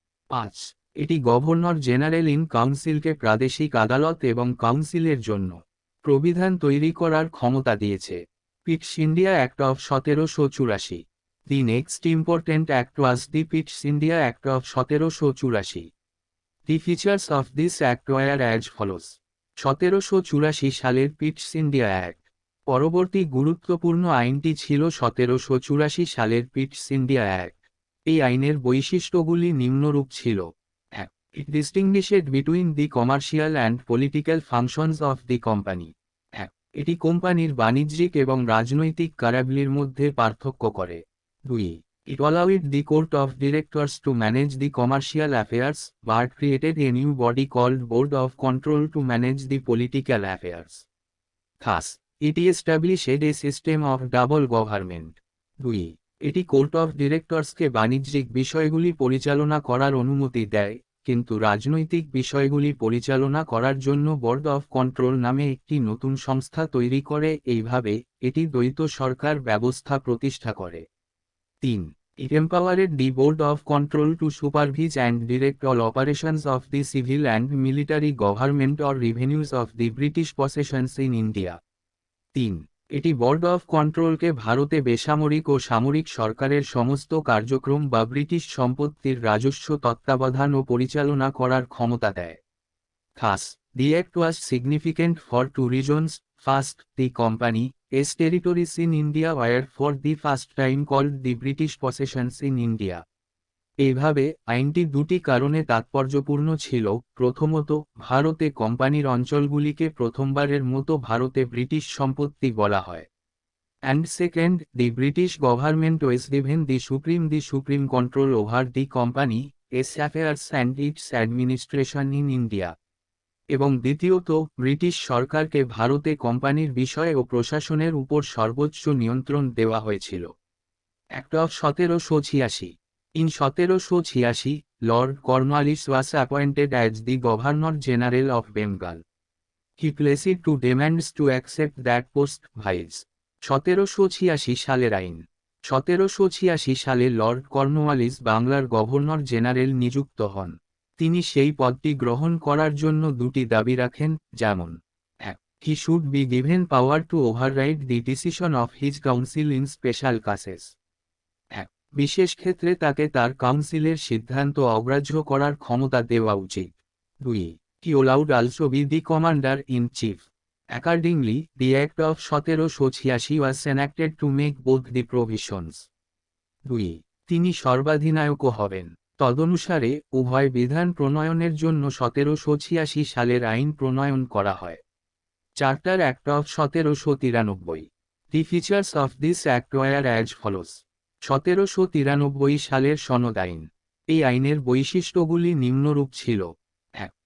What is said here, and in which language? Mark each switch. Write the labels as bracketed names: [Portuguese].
[Bangla] 5. এটি governor general in কাউন্সিলকে প্রাদেশিক আদালত এবং কাউন্সিলের জন্য প্রবিধান তৈরি করার ক্ষমতা দিয়েছে। [English] Pitt's India Act of 1784. The next important act was the Pitt's India Act of 1784. The features of this act were as follows. 1784 [Bangla] সালের পিটস ইন্ডিয়া অ্যাক্ট। পরবর্তী গুরুত্বপূর্ণ আইনটি ছিল 1784 সালের পিটস ইন্ডিয়া অ্যাক্ট। এই আইনের বৈশিষ্ট্যগুলি নিম্নরূপ ছিল: 1. [English] It distinguished between the commercial and political functions of the company. [Bangla] 1. এটি কোম্পানির বাণিজ্যিক এবং রাজনৈতিক কার্যাবলীর মধ্যে পার্থক্য করে। [English] 2. It allowed the court of directors to manage the commercial affairs, but created a new body called Board of Control to manage the political affairs. Thus, it established a system of double government. [Bangla] 2. এটি court of ডিরেক্টরসকে বাণিজ্যিক বিষয়গুলি পরিচালনা করার অনুমতি দেয়, কিন্তু রাজনৈতিক বিষয়গুলি পরিচালনা করার জন্য বোর্ড অফ কন্ট্রোল নামে একটি নতুন সংস্থা তৈরি করে। এইভাবে এটি দ্বৈত সরকার ব্যবস্থা প্রতিষ্ঠা করে। [English] 3. It empowered the Board of Control to supervise and direct all operations of the civil and military government or revenues of the British possessions in India. [Bangla] 3. এটি বোর্ড অফ কন্ট্রোলকে ভারতে বেসামরিক ও সামরিক সরকারের সমস্ত কার্যক্রম বা ব্রিটিশ সম্পত্তির রাজস্ব তত্ত্বাবধান ও পরিচালনা করার ক্ষমতা দেয়। [English] Thus, the act was significant for two reasons. First, the company's territories in India were for the first time called the British possessions in India. [Bangla] এইভাবে আইনটি দুটি কারণে তাৎপর্যপূর্ণ ছিল। প্রথমত, ভারতে কোম্পানির অঞ্চলগুলিকে প্রথমবারের মতো ভারতে ব্রিটিশ সম্পত্তি বলা হয়। [English] And second, the British government was given the supreme control over the company's affairs and its administration in India. [Bangla] এবং দ্বিতীয়ত, ব্রিটিশ সরকারকে ভারতে কোম্পানির বিষয় ও প্রশাসনের উপর সর্বোচ্চ নিয়ন্ত্রণ দেওয়া হয়েছিল। [English] Act of 1786। In 1786, Lord Cornwallis was appointed as the Governor General of Bengal. He placed two demands to accept that post. [Bangla] Vice 1786 সালের আইন। 1786 সালে লর্ড কর্নওয়ালিস বাংলার গভর্নর জেনারেল নিযুক্ত হন। তিনি সেই পদটি গ্রহণ করার জন্য দুটি দাবি রাখেন, যেমন: 1. [English] He should be given power to override the decision of his council in special cases. [Bangla] 1. বিশেষ ক্ষেত্রে তাকে তার কাউন্সিলের সিদ্ধান্ত অগ্রাহ্য করার ক্ষমতা দেওয়া উচিত। [English] 2. He allowed also be the commander in chief. Accordingly, the Act of 1786 was enacted to make both the provisions. [Bangla] 2. তিনি সর্বাধিনায়কও হবেন। তদনুসারে উভয় বিধান প্রণয়নের জন্য 1786 সালের আইন প্রণয়ন করা হয়। [English] Charter Act of 1793। The features of this act were as follows. [Bangla] 1793 সালের সনদ আইন। এই আইনের বৈশিষ্ট্যগুলি নিম্নরূপ ছিল: 1.